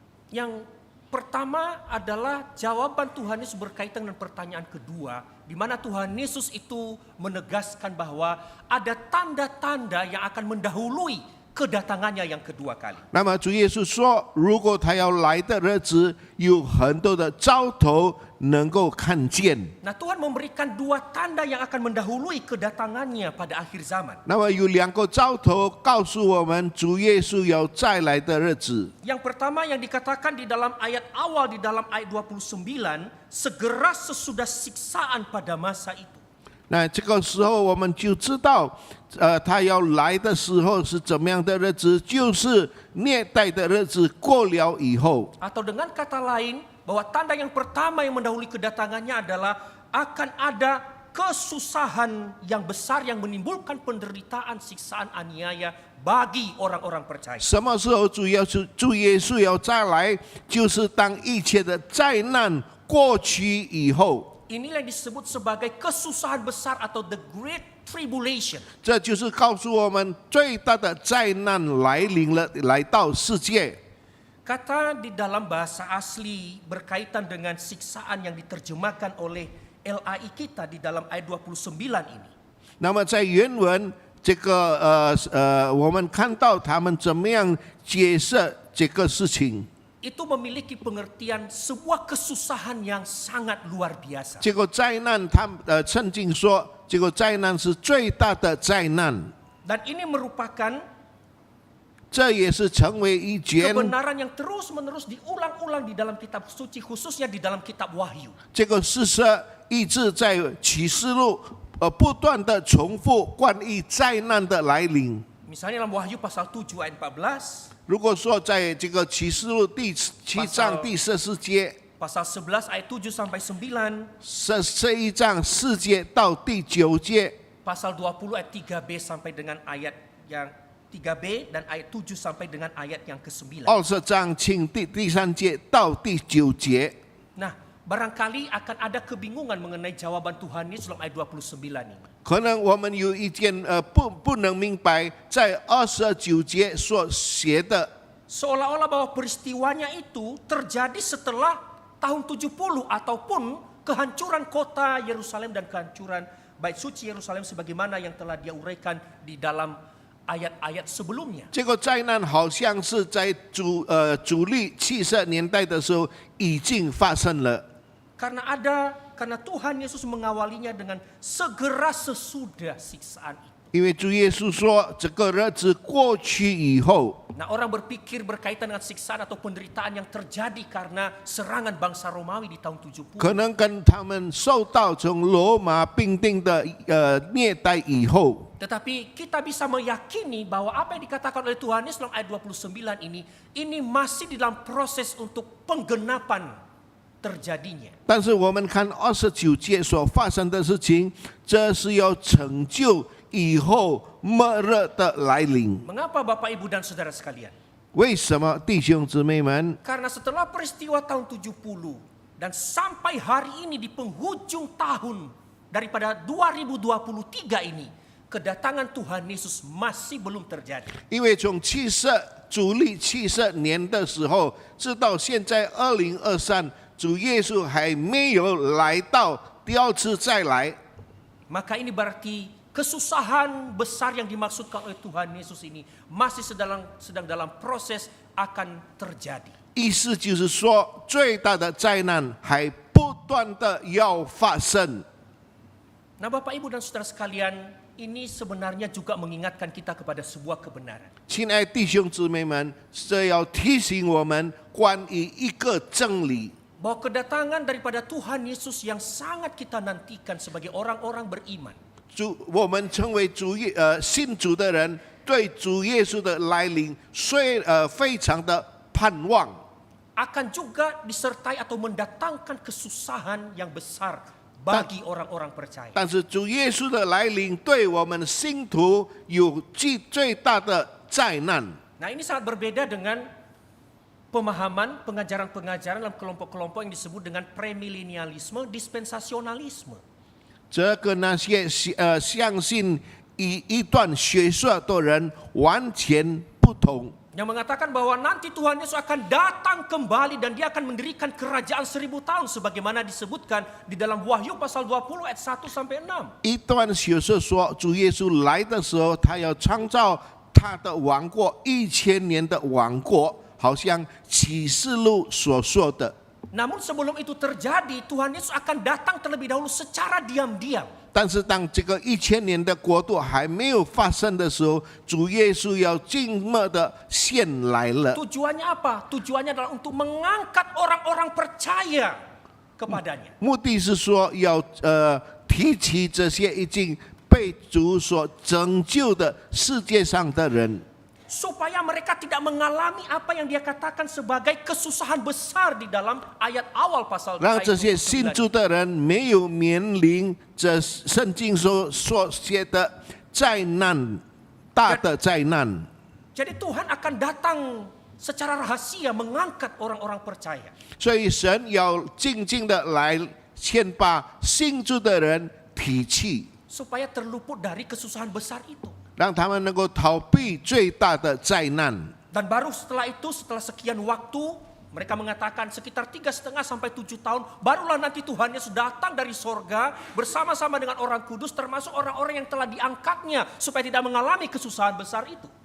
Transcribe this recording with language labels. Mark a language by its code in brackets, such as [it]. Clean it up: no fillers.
[id] Yang pertama adalah jawaban Tuhan Yesus berkaitan dengan pertanyaan kedua, di mana Tuhan Yesus itu menegaskan bahwa ada tanda-tanda yang akan mendahului kedatangannya yang kedua kali. [zh] 那么主耶稣说，如果他要来的日子，有很多的兆头能够看见。 [id] Nah, Tuhan memberikan 2 tanda yang akan mendahului kedatangannya pada akhir zaman. [zh] 那么有2个兆头告诉我们，主耶稣要再来的日子。 [id] Yang pertama yang dikatakan di dalam ayat awal, di dalam ayat 29, segera sesudah siksaan pada masa itu. [zh] 那这个时候我们就知道，他要来的时候是怎么样的日子，就是虐待的日子过了以后。 [id] Atau dengan kata lain, bahwa tanda yang pertama yang mendahului kedatangannya adalah akan ada kesusahan yang besar yang menimbulkan penderitaan, siksaan, aniaya bagi orang-orang percaya. [zh] 什么时候主耶稣要再来，就是当一切的灾难过去以后。 [id] Inilah yang disebut sebagai kesusahan besar atau [en] the great tribulation. [zh] 这就是告诉我们最大的灾难来临了，来到世界。 [id] Kata di dalam bahasa asli berkaitan dengan siksaan yang diterjemahkan oleh LAI kita di dalam ayat 29 ini. [zh] 那么在原文这个我们看到他们怎么样解释这个事情。 [id] Itu memiliki pengertian sebuah kesusahan yang sangat luar biasa. [zh] 这个灾难，他曾经说，这个灾难是最大的灾难。 [id] Dan ini merupakan [zh] 这也是成为一件 [id] kebenaran yang terus-menerus diulang-ulang di dalam kitab suci, khususnya di dalam kitab Wahyu. [zh] 这个事实一直在启示录不断的重复关于灾难的来临。 [id] Misalnya dalam Wahyu pasal 7 ayat 14, [zh] 如果说在这个启示录第7章第14节， [id] pasal 11 ayat 7 sampai 9, [zh] 这一章4节到第9节， [id] pasal 20 ayat 3b sampai dengan ayat yang 3b dan ayat 7 sampai dengan ayat yang ke-9. [zh] 20章请第3节到第9节。 [id] Nah, barangkali akan ada kebingungan mengenai jawaban Tuhan Yesus dalam ayat 29 ini. [zh] 可能我们有一件不能明白，在29节所写的， [id] Seolah-olah bahwa peristiwanya itu terjadi setelah tahun 70 ataupun kehancuran kota Yerusalem dan kehancuran bait suci Yerusalem sebagaimana yang telah dia uraikan di dalam ayat-ayat sebelumnya. [zh] 这个灾难好像是在主历70年代的时候已经发生了。 [id] Karena Tuhan Yesus mengawalinya dengan segera sesudah siksaan itu. [zh] 因为主耶稣说，这个日子过去以后， [id] Nah, orang berpikir berkaitan dengan siksaan atau penderitaan yang terjadi karena serangan bangsa Romawi di tahun 70. [zh] 可能跟他们受到从罗马兵丁的虐待以后， [id] Tetapi kita bisa meyakini bahwa apa yang dikatakan oleh Tuhan Yesus dalam ayat 29 ini masih di dalam proses untuk penggenapan terjadinya. [zh] 但是我们看29节所发生的事情，这是要成就以后末日的来临。 [id] Mengapa Bapak Ibu dan Saudara sekalian? [zh] 为什么弟兄姊妹们？ [id] Karena setelah peristiwa tahun 70 dan sampai hari ini di penghujung tahun daripada 2023 ini, kedatangan Tuhan Yesus masih belum terjadi. [zh] 因为从主历70年的时候，直到现在2023，主耶稣还没有来到第二次再来。 [id] Maka ini berarti kesusahan besar yang dimaksudkan oleh Tuhan Yesus ini masih sedang dalam proses akan terjadi. [zh] 意思就是说，最大的灾难还不断的要发生。 [id] Nah, Bapak Ibu dan Saudara sekalian, ini sebenarnya juga mengingatkan kita kepada sebuah kebenaran. [zh] 亲爱的弟兄姊妹们，这要提醒我们关于一个真理， [id] Bahwa kedatangan daripada Tuhan Yesus yang sangat kita nantikan sebagai orang-orang beriman [zh] 我们成为信主的人，对主耶稣的来临，非常的盼望。 [id] akan juga disertai atau mendatangkan kesusahan yang besar bagi orang-orang percaya. [zh] 但是主耶稣的来临，对我们信徒有最大的灾难。 [id] Nah, ini sangat berbeda dengan pemahaman pengajaran-pengajaran dalam kelompok-kelompok yang disebut dengan premilenialisme, dispensasionalisme. [zh] 这跟那些相信一段学说的人完全不同。 [id] Yang mengatakan bahwa nanti Tuhan Yesus akan datang kembali dan dia akan mendirikan kerajaan 1000 tahun sebagaimana disebutkan di dalam Wahyu pasal 20 ayat 1 sampai 6. [zh] 一段学说说，主耶稣来的时候，他要创造他的王国，1000年的王国，好像启示录所说的。 [id] Namun sebelum itu terjadi, Tuhan Yesus akan datang terlebih dahulu secara diam-diam. [zh] 但是当这个1000年的国度还没有发生的时候，主耶稣要静默的先来了。 [id] Tujuannya apa? Tujuannya adalah untuk mengangkat orang-orang percaya kepadanya. [zh] 目的是说要提起这些已经被主所拯救的世界上的人， [id] Supaya mereka tidak mengalami apa yang dia katakan sebagai kesusahan besar di dalam ayat awal pasal [zh] 让这些 [id] 29. [zh] 信主的人没有面临这圣经所写的灾难，大的灾难。 [id] Jadi Tuhan akan datang secara rahasia mengangkat orang-orang percaya. [zh] 所以神要静静的来，先把信主的人提起， [id] Supaya terluput dari kesusahan besar itu. [zh] 让他们能够逃避最大的灾难。 [id] Dan baru setelah itu, setelah sekian waktu, mereka mengatakan sekitar 3,5 sampai 7 tahun, barulah nanti Tuhan Yesus datang dari sorga bersama-sama dengan orang kudus, termasuk orang-orang yang telah diangkatnya supaya tidak mengalami kesusahan besar itu.